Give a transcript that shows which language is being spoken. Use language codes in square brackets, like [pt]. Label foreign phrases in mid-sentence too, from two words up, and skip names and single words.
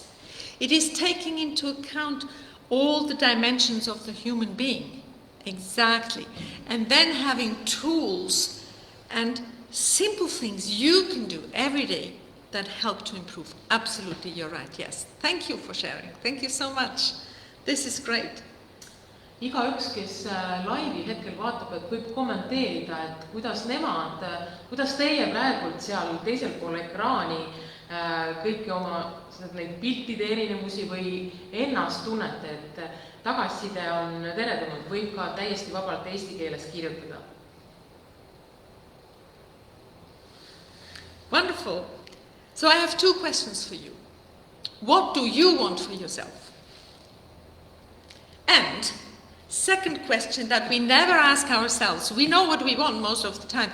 [en] It is taking into account all the dimensions of the human being. Exactly. And then having tools and simple things you can do every day that help to improve. Absolutely, you're right, yes. Thank you for sharing. Thank you so much. This is great. [et] Igaüks, kes laivi hetkel vaatab, et võib kommenteerida, et kuidas teie praegult seal teisel pool ekraani kõiki oma neid piltide erinevusi või ennast tunnete, et tagasiside on teretulnud, võib ka täiesti vabalt eesti keeles kirjutada. [en] Wonderful. So I have two questions for you. What do you want for yourself? And second question that we never ask ourselves, we know what we want most of the time.